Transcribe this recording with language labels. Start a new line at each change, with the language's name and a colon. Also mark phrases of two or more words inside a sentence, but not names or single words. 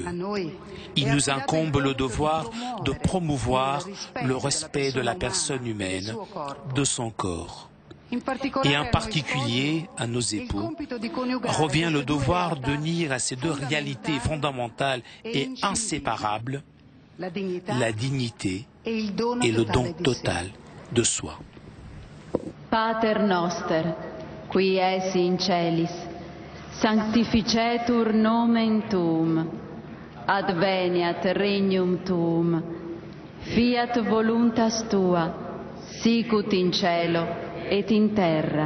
French: Il nous incombe le devoir de promouvoir le respect de la personne humaine, de son corps. Et en particulier à nos époux, revient le devoir d'unir à ces deux réalités fondamentales et inséparables, la dignité et le don total de soi.
Latin: Pater noster, qui es in celis, sanctificetur nomen tuum, adveniat regnum tuum, fiat voluntas tua, sicut in cielo et in terra.